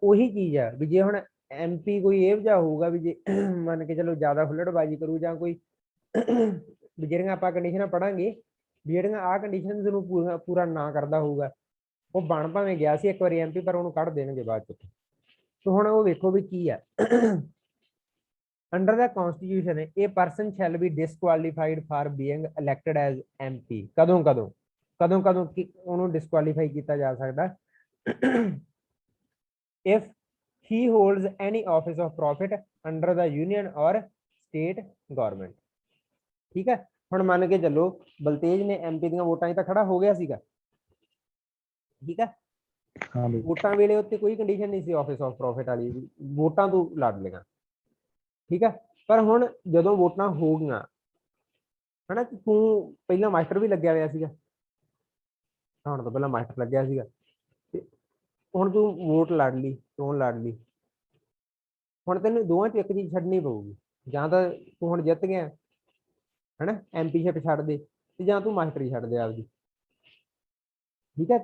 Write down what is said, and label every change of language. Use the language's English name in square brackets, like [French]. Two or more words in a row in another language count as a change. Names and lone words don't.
[Punjabi] ਉਹੀ ਚੀਜ਼ ਆ ਵੀ ਜੇ ਹੁਣ MP ਕੋਈ ਇਹੋ ਜਿਹਾ ਹੋਊਗਾ ਵੀ ਜੇ ਮੰਨ ਕੇ ਚਲੋ ਜ਼ਿਆਦਾ ਹੁੱਲੜਬਾਜ਼ੀ ਕਰੂ, ਜਾਂ ਕੋਈ ਵੀ ਜਿਹੜੀਆਂ ਆਪਾਂ ਕੰਡੀਸ਼ਨਾਂ ਪੜਾਂਗੇ, ਜਿਹੜੀਆਂ ਆਹ ਕੰਡੀਸ਼ਨਸ ਨੂੰ ਪੂਰਾ ਨਾ ਕਰਦਾ ਹੋਊਗਾ, ਉਹ ਬਣ ਭਾਵੇਂ ਗਿਆ ਸੀ ਇੱਕ ਵਾਰੀ MP, ਪਰ ਉਹਨੂੰ ਕੱਢ ਦੇਣਗੇ ਬਾਅਦ 'ਚ। ਸੋ ਹੁਣ ਉਹ ਵੇਖੋ ਵੀ ਕੀ ਆ, [English] under the constitution a person shall be disqualified for being elected as MP। [Punjabi] ਕਦੋਂ ਕਦੋਂ ਉਹਨੂੰ ਡਿਸਕੁਆਲੀਫਾਈ ਕੀਤਾ ਜਾ ਸਕਦਾ, [English] if he holds any office of profit under the union or state government। [Punjabi] ਠੀਕ ਹੈ। ਹੁਣ ਮੰਨ ਕੇ ਚੱਲੋ ਬਲਤੇਜ ਨੇ MP ਦੀਆਂ ਵੋਟਾਂ 'ਚ ਤਾਂ ਖੜਾ ਹੋ ਗਿਆ ਸੀਗਾ, ਠੀਕ ਹੈ। ਵੋਟਾਂ ਵੇਲੇ ਉੱਤੇ ਕੋਈ ਕੰਡੀਸ਼ਨ ਨਹੀਂ ਸੀ [English] office of profit [Punjabi] ਵਾਲੀ, ਵੋਟਾਂ ਤੋਂ ਲੜ ਲਈਆਂ, ਠੀਕ ਹੈ। ਪਰ ਹੁਣ ਜਦੋਂ ਵੋਟਾਂ ਹੋ ਗਈਆਂ, ਹਨਾ, ਤੂੰ ਪਹਿਲਾਂ ਮਾਸਟਰ ਵੀ ਲੱਗਿਆ ਹੋਇਆ ਸੀਗਾ, ਹੁਣ ਤੋਂ ਪਹਿਲਾਂ ਮਾਸਟਰ ਲੱਗਿਆ ਸੀਗਾ, ਤੇ ਹੁਣ ਤੂੰ ਵੋਟ ਲੜ ਲਈ, ਚੋਣ ਲੜ ਲਈ, ਹੁਣ ਤੈਨੂੰ ਦੋਵਾਂ 'ਚ ਇੱਕ ਚੀਜ਼ ਛੱਡਣੀ ਪਊਗੀ, ਜਾਂ ਤਾਂ ਤੂੰ ਹੁਣ ਜਿੱਤ ਗਿਆ, ਹਨਾ, MP-ਸ਼ਿਪ ਛੱਡ ਦੇ, ਤੇ ਜਾਂ ਤੂੰ ਮਾਸਟਰੀ ਛੱਡ ਦੇ ਆਪਦੀ, ਠੀਕ ਹੈ।